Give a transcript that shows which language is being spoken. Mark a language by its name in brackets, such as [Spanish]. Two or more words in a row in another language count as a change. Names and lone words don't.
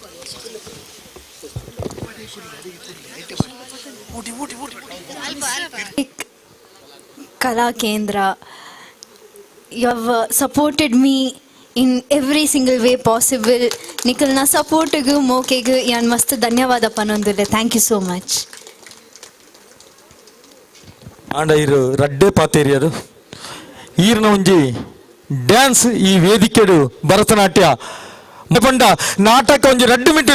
[English] ಕಲಾ ಕೇಂದ್ರ you have supported me in every single way possible. [Tulu] ನಿಖಲ್ನ ಸಪೋರ್ಟಿಗೂ ಮೋಕೆಗೂ ಯಾನ್ ಮಸ್ತ್ ಧನ್ಯವಾದ ಪನ್ನೊಂದುಲ್ಲೆ. [English] thank you so much. [Tulu] ಆಂಡ ಇರು ರಡ್ಡೆ ಪಾತೇರಿ ಅದು ಈರ್ನ ಒಂಜಿ ಡ್ಯಾನ್ಸ್ ಈ ವೇದಿಕೆಡು ಭರತನಾಟ್ಯ ಪಂಡ ನಾಟಕ ಒಂಜಿ 2 ಮಿನಿಟ್